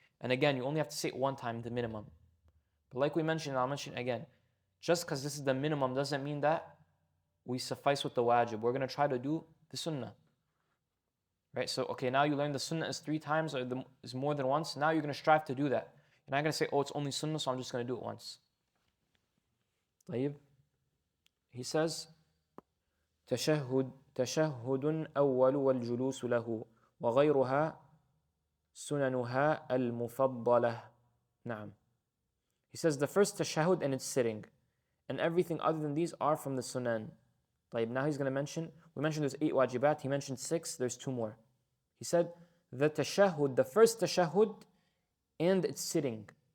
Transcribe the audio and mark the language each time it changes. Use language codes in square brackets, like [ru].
[en] And again, you only have to say it 1 time, the minimum. But like we mentioned, I'll mention again, just because this is the minimum doesn't mean that we suffice with the wajib. We're going to try to do the sunnah. Right? So, okay, now you learn the sunnah is 3 times or is more than once. Now you're going to strive to do that. You're not going to say, oh, it's only sunnah, so I'm just going to do it once. طيب. He says, [ar] تشهد أول والجلوس له وغيرها سننها المفضلة. نعم. [en] He says the first tashahhud and it's sitting. And everything other than these are from the sunan. طيب, now he's going to mention, we mentioned there's 8 wajibat, he mentioned 6, there's 2 more. He said the tashahhud, the first tashahhud and it's sitting.